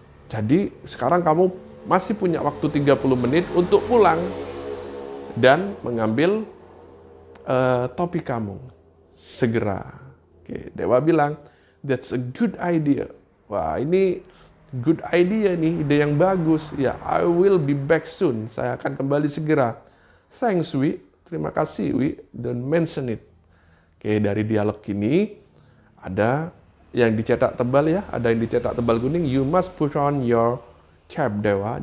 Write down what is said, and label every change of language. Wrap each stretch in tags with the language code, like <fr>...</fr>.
<id>Jadi sekarang kamu masih punya waktu 30 menit untuk pulang dan mengambil topi kamu. Segera. Oke, Dewa bilang,</id> <en>that's a good idea.</en> <id>Wah, ini</id> <en>good idea</en> <id>nih, ide yang bagus.</id> <en>Ya, I will be back soon.</en> <id>Saya akan kembali segera.</id> <en>Thanks, Wi.</en> <id>Terima kasih, Wi.</id> <en>Don't mention it.</en> <id>Oke, dari dialog ini ada yang dicetak tebal ya, ada yang dicetak tebal kuning.</id> <en>You must put on your cap, Dewa.</en>